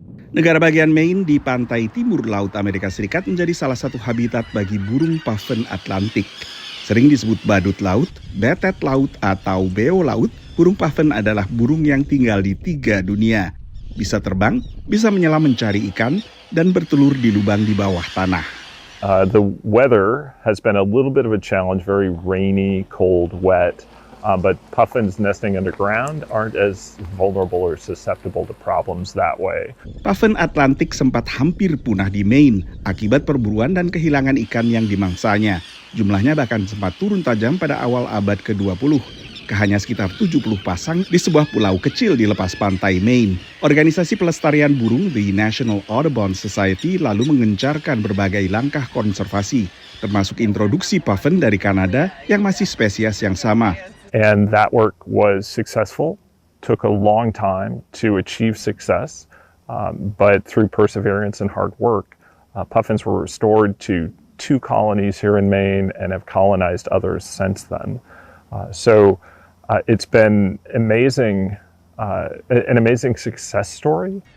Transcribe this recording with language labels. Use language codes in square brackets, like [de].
[id] Negara bagian Maine di pantai timur laut Amerika Serikat menjadi salah satu habitat bagi burung puffin Atlantik. Sering disebut badut laut, betet laut, atau beo laut, burung puffin adalah burung yang tinggal di 3 dunia. Bisa terbang, bisa menyelam mencari ikan, dan bertelur di lubang di bawah tanah. [en] The weather has been a little bit of a challenge, very rainy, cold, wet, but puffins nesting underground aren't as vulnerable or susceptible to problems that way. [id] Puffin Atlantik sempat hampir punah di Maine akibat perburuan dan kehilangan ikan yang dimangsanya. Jumlahnya bahkan sempat turun tajam pada awal abad ke-20 ke hanya sekitar 70 pasang di sebuah pulau kecil di lepas pantai Maine. Organisasi pelestarian burung The National Audubon Society lalu mengencarkan berbagai langkah konservasi, termasuk introduksi puffin dari Kanada yang masih spesies yang sama. [en] And that work was successful, took a long time to achieve success, but through perseverance and hard work, puffins were restored to 2 colonies here in Maine and have colonized others since then. So it's been amazing, an amazing success story.